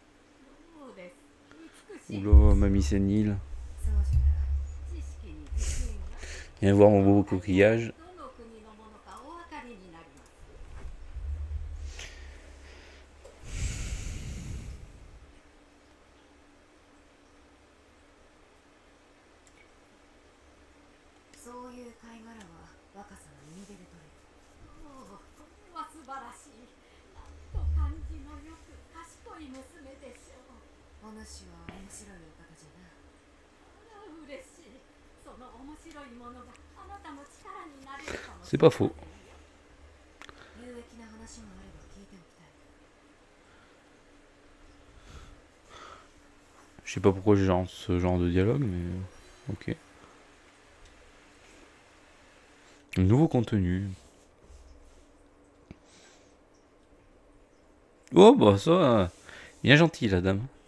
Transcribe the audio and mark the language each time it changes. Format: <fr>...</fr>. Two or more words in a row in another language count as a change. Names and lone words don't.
<fr>Oula, mamie sénile. Viens voir mon beau coquillage.</fr> <ja>どの国のものかお分かりになります。そういう貝殻は若さの海辺で取れる。おお、これは素晴らしい。なんと感じのよく賢い娘でしょう。お主は面白いお方じゃな。あら、嬉しい。その面白いものがあなたの力になれるかもし</ja> <fr>C'est</fr> <ja>れま</ja> <fr>pas</fr> <ja>せん</ja> <fr>faux.</fr> <ja>よ。有益な話もあれば聞いておきたい。</ja> <fr>Je sais pas pourquoi j'ai ce genre de dialogue, mais ok. Nouveau contenu. Oh bah ça, bien gentil la dame.</fr>